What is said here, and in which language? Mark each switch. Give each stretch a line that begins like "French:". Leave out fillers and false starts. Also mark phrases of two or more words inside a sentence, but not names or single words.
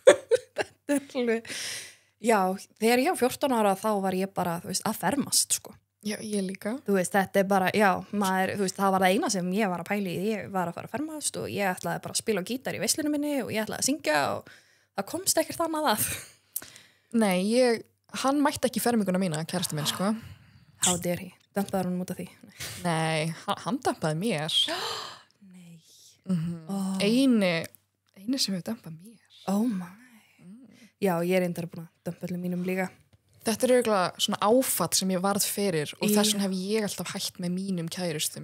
Icelandic: Já, þegar ég var 14 ára þá var ég bara, þú veist, að fermast, sko. Já, ég líka. Þú veist, þetta er bara, já, maður, þú veist, það var það eina sem ég var að pæla í. Ég var að fara að fermast og ég ætlaði bara að spila á gítar í veislunum minni og ég ætlaði að syngja og það komst ekkert annað að. Nei, hann mætti ekki ferminguna mína, kærasti minn, sko.
English: How dare he?
Icelandic: Dömpaði hann út af því? Nei, hann dömpaði mér. Nei. Oh. Eini sem hefur dömpað mér.
English: Oh my.
Icelandic: Já, ég er reyndar búin að dömpa öllum mínum líka. Þetta er auðvitað svona áfatt sem ég varð fyrir og þess vegna hef ég alltaf hætt með mínum kærustum.